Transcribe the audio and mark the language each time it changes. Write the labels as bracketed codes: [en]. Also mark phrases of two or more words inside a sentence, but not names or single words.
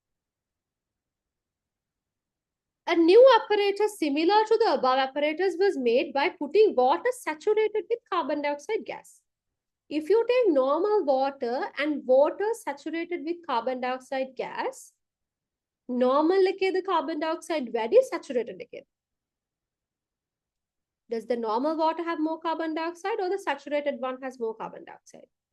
[en] A new apparatus similar to the above apparatus was made by putting water saturated with carbon dioxide gas. If you take normal water and water saturated with carbon dioxide gas, [si] normal එකේද carbon dioxide වැඩි saturated එකේද? [en] Does the normal water have more carbon dioxide or the saturated one has more carbon dioxide?